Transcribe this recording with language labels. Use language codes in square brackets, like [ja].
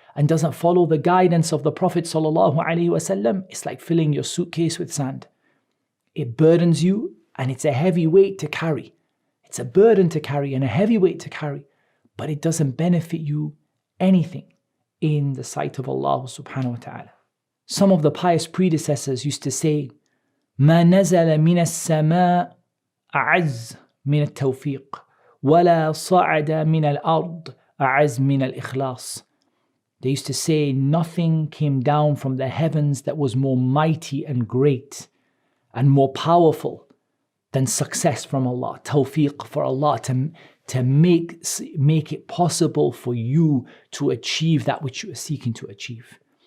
[en] and doesn't follow the guidance of the Prophet ﷺ, it's like filling your suitcase with sand. It burdens you and it's a heavy weight to carry. It's a burden to carry and a heavy weight to carry, but it doesn't benefit you anything in the sight of Allah subhanahu wa ta'ala. Some of the pious predecessors used to say, [ar] ما نزل من السماء أعز من التوفيق ولا صعد من الأرض أعز من الإخلاص. [en] They used to say nothing came down from the heavens that was more mighty and great and more powerful than success from Allah, tawfiq for Allah to make it possible for you to achieve that which you are seeking to achieve.